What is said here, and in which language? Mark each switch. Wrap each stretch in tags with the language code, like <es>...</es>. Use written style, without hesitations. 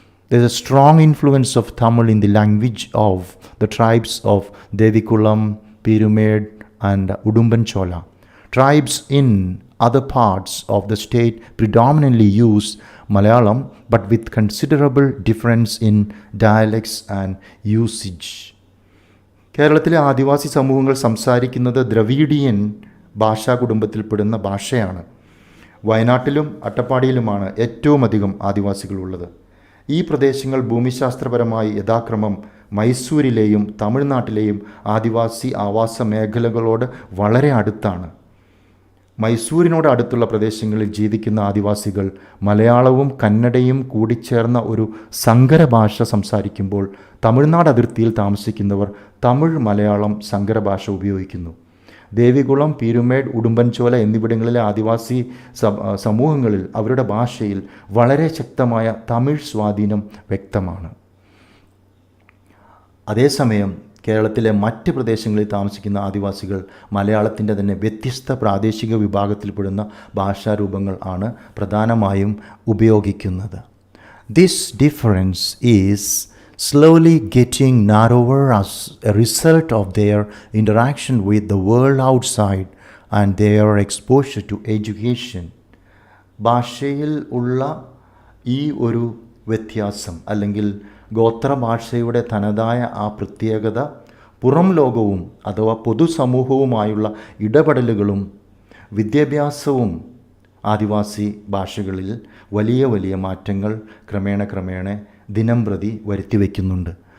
<en>There is a strong influence of Tamil in the language of the tribes of Devikulam, Pirumed and Udumbanchola. Tribes in other parts of the state predominantly use Malayalam, but with considerable difference in dialects and usage.</en> <ml>കേരളത്തിലെ ആദിവാസി സമൂഹങ്ങൾ സംസാരിക്കുന്നത് Dravidian ഭാഷാ കുടുംബത്തിൽപ്പെടുന്ന ഭാഷയാണ്. വയനാട്ടിലും അട്ടപ്പാടിയിലുമാണ് ഏറ്റവും അധികം ആദിവാസികളുള്ളത്. ഈ പ്രദേശങ്ങൾ ഭൂമിശാസ്ത്രപരമായി യഥാക്രമം മൈസൂരിലെയും തമിഴ്നാട്ടിലെയും ആദിവാസി ആവാസ മേഖലകളോട് വളരെ അടുത്താണ്. മൈസൂരിനോട് അടുത്തുള്ള പ്രദേശങ്ങളിൽ ജീവിക്കുന്ന ആദിവാസികൾ മലയാളവും കന്നഡയും കൂടിച്ചേർന്ന ഒരു സങ്കര ഭാഷ സംസാരിക്കുമ്പോൾ തമിഴ്നാട് അതിർത്തിയിൽ താമസിക്കുന്നവർ തമിഴ് മലയാളം സങ്കര ഭാഷ ഉപയോഗിക്കുന്നു. ദേവികുളം, പീരുമേട്, ഉടുമ്പൻചോല എന്നിവിടങ്ങളിലെ ആദിവാസി സമൂഹങ്ങളിൽ അവരുടെ ഭാഷയിൽ വളരെ ശക്തമായ തമിഴ് സ്വാധീനം വ്യക്തമാണ്. അതേസമയം കേരളത്തിലെ മറ്റ് പ്രദേശങ്ങളിൽ താമസിക്കുന്ന ആദിവാസികൾ മലയാളത്തിൻ്റെ തന്നെ വ്യത്യസ്ത പ്രാദേശിക വിഭാഗത്തിൽപ്പെടുന്ന ഭാഷാരൂപങ്ങൾ ആണ് പ്രധാനമായും ഉപയോഗിക്കുന്നത്.</ml> <en>This difference is slowly getting narrower as a result of their interaction with the world outside and their exposure to education.</en> <ml>ഭാഷയിൽ ഉള്ള ഈ ഒരു വ്യത്യാസം അല്ലെങ്കിൽ ഗോത്രഭാഷയുടെ തനതായ ആ പ്രത്യേകത പുറം ലോകവും അഥവാ പൊതുസമൂഹവുമായുള്ള ഇടപെടലുകളും വിദ്യാഭ്യാസവും ആദിവാസി ഭാഷകളിൽ വലിയ വലിയ മാറ്റങ്ങൾ ക്രമേണ ദിനം പ്രതി വരുത്തിവെക്കുന്നുണ്ട്.</ml>